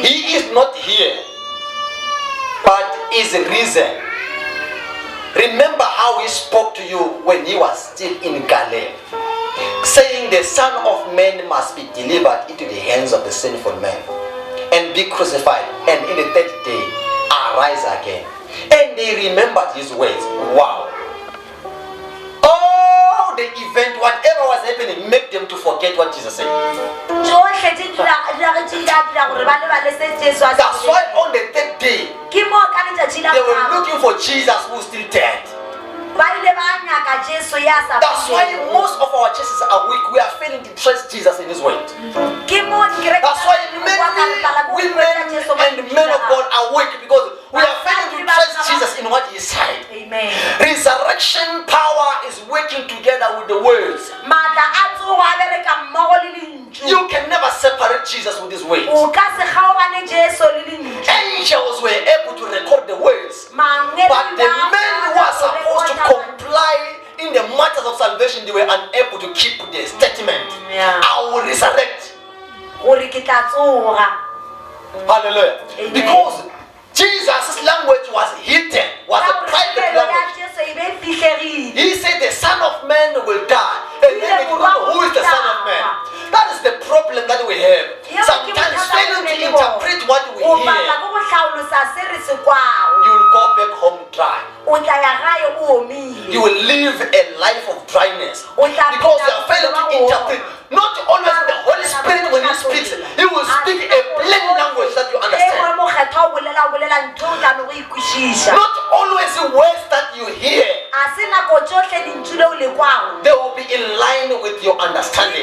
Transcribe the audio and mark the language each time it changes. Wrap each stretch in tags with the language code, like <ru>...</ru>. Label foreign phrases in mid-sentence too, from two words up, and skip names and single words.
<en>He is not here, but is risen. Remember how he spoke to you when he was still in Galilee, saying the Son of Man must be delivered into the hands of the sinful man and be crucified, and in the 3rd day arise again. And they remembered his words. Wow. Oh, the event, whatever was happening, make them to forget what Jesus said.</en> <nso>Tšohle tše diragetše di a dira gore ba lebale se Jesu a se</nso> <en>That's why</en> <nso>boleleng.</nso> <en>on the 3rd day,</en> <nso>Ke mo ka letšatši la</nso> <en>they were</en> <nso>boraro</nso> <en>looking for Jesus who was still dead.</en> <nso>ba ile ba nyaka Jesu ya sa</nso> <en>That's why</en> <nso>boleleng.</nso> <en>most of our churches are weak. We are failing to trust Jesus in his word.</en> <nso>Ke mo dikereke</nso> <en>That's why</en> <nso>tša Modimo ba ka lebala</nso> <en>many</en> <nso>go</nso> <en>women</en> <nso>hwetša Jesu mo</nso> <en>and men of God are weak because we are failing to trust Jesus in what he said. Amen. Resurrection power is working together with the words.</en> <nso>Maatla a tsogo a bereka mmogo le lentšu.</nso> <en>You can never separate Jesus with his words.</en> <nso>o ka se kgaogane Jesu le lentswe.</nso> <en>Angels were able to record the words,</en> <nso>Mangwele</nso> <en>but the</en> <nso>ba</nso> <en>men who are</en> <nso>kgona go</nso> <en>supposed to record comply in the matters of salvation, they were unable to keep their statement. Yeah. I will resurrect.</en> <nso>gore ke tla tsoga.</nso> <en>Hallelujah. Amen. Because Jesus' language was hidden, was a</en> <nso>Ka gore</nso> <en>private</en> <nso>pelo ya</nso> <en>language.</en> <nso>Jesu e be fitlhegile.</nso> <en>He said the Son of Man will die. And then they don't know who is the Son of Man. That is the problem that we have. Sometimes failing to interpret what we</en> <nso>O batla</nso> <en>hear,</en> <nso>go go tlhaolosa se re se kwao.</nso> <en>you will go back home dry.</en> <nso>O tla ya gae o omile.</nso> <en>You will live a life of dryness.</en> <nso>O tla</nso> <en>Because you</en> <nso>phela</nso> <en>are failing to</en> <nso>bophelo ba</nso> <en>interpret. Not always the Holy Spirit when He speaks, He will speak a plain language that you understand. Not always the words that you hear, they will be in line with your understanding.</en>